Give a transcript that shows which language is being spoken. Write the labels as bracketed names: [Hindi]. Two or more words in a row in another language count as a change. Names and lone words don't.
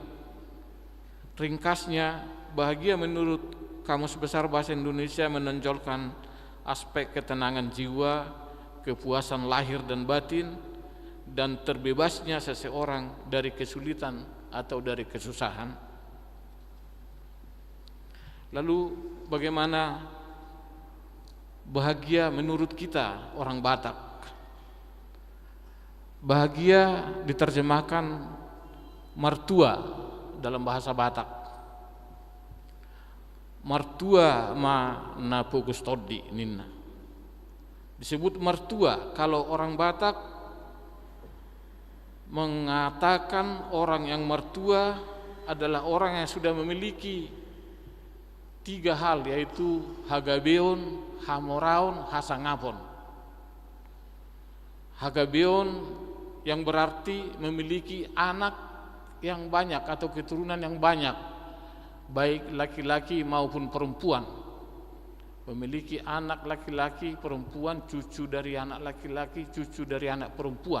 [Indonesian] Ringkasnya, bahagia menurut Kamus Besar Bahasa Indonesia menonjolkan aspek ketenangan jiwa, kepuasan lahir dan batin, dan terbebasnya seseorang dari kesulitan atau dari kesusahan. Lalu bagaimana bahagia menurut kita orang Batak? Bahagia diterjemahkan martua dalam bahasa Batak. [Batak Toba] Martua ma na pugustodi ninna. [Indonesian] Disebut martua kalau orang Batak mengatakan orang yang martua adalah orang yang sudah memiliki 3 hal, yaitu [Batak Toba] hagabeon, hamoraon, hasangapon. [Indonesian] Hagabeon yang berarti memiliki anak yang banyak atau keturunan yang banyak, baik laki-laki maupun perempuan. Memiliki anak laki-laki, perempuan, cucu dari anak laki-laki, cucu dari anak perempuan.